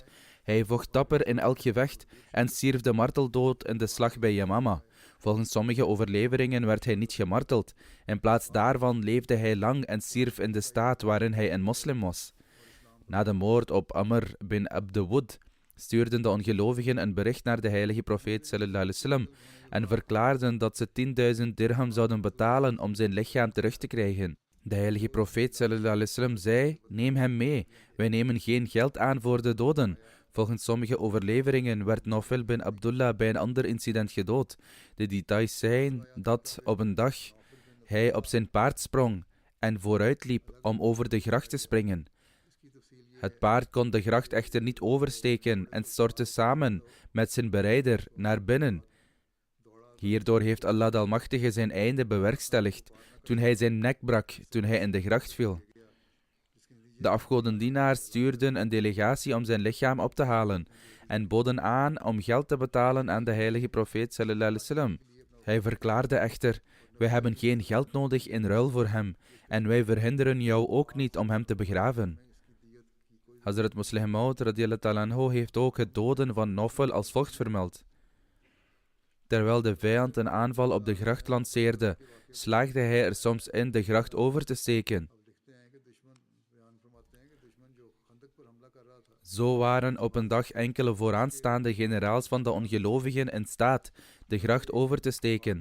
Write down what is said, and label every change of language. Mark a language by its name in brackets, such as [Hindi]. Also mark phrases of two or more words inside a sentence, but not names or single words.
[Dutch] Hij vocht dapper in elk gevecht en stierf de marteldood in de slag bij Yamama. Volgens sommige overleveringen werd hij niet gemarteld. In plaats daarvan leefde hij lang en stierf in de staat waarin hij een moslim was. Na de moord op Amr bin Abdewud stuurden de ongelovigen een bericht naar de heilige profeet [Arabic] صلى الله عليه وسلم [Dutch] en verklaarden dat ze 10.000 dirham zouden betalen om zijn lichaam terug te krijgen. De heilige profeet [Arabic] صلى الله عليه وسلم [Dutch] zei: neem hem mee, wij nemen geen geld aan voor de doden. Volgens sommige overleveringen werd Nawfal bin Abdullah bij een ander incident gedood. De details zijn dat op een dag hij op zijn paard sprong en vooruitliep om over de gracht te springen. Het paard kon de gracht echter niet oversteken en stortte samen met zijn berijder naar binnen. Hierdoor heeft Allah de Almachtige zijn einde bewerkstelligd toen hij zijn nek brak toen hij in de gracht viel. De afgodendienaars stuurden een delegatie om zijn lichaam op te halen en boden aan om geld te betalen aan de heilige profeet [Arabic] صلى الله عليه وسلم. [Dutch] Hij verklaarde echter: wij hebben geen geld nodig in ruil voor hem en wij verhinderen jou ook niet om hem te begraven. Hazrat Muslih Maud [Arabic] رضي الله تعالى عنه [Dutch] heeft ook het doden van Nawfal als volgt vermeld. Terwijl de vijand een aanval op de gracht lanceerde, slaagde hij er soms in de gracht over te steken. Zo waren op een dag enkele vooraanstaande generaals van de ongelovigen in staat de gracht over te steken.